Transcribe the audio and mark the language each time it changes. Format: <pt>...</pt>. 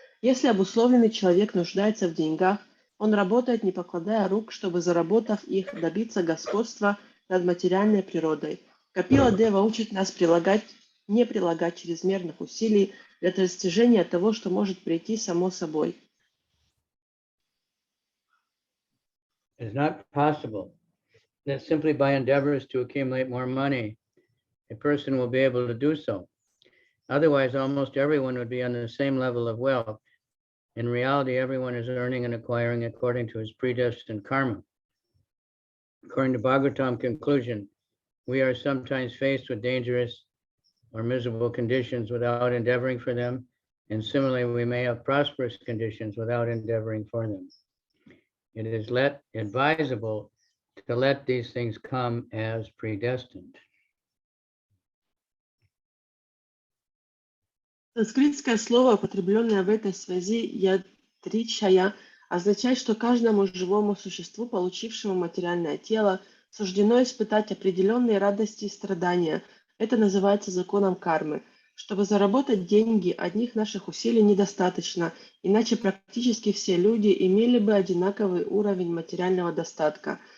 <ru>Если обусловленный человек нуждается в деньгах, он работает, не покладая рук, чтобы, заработав их, добиться господства над материальной природой. Капила Дева учит нас не прилагать чрезмерных усилий для достижения того, что может прийти само собой.</ru> <en>It's not possible that simply by endeavors to accumulate more money, a person will be able to do so. Otherwise, almost everyone would be on the same level of wealth. In reality, everyone is earning and acquiring according to his predestined karma. According to Bhagavatam conclusion, we are sometimes faced with dangerous or miserable conditions without endeavoring for them, and similarly, we may have prosperous conditions without endeavoring for them. It is advisable to let these things come as predestined.</en> <ru>Санскритское слово, употребленное в этой связи «ядричая», означает, что каждому живому существу, получившему материальное тело, суждено испытать определенные радости и страдания. Это называется законом кармы. Чтобы заработать деньги, одних наших усилий недостаточно, иначе практически все люди имели бы одинаковый уровень материального достатка.</ru>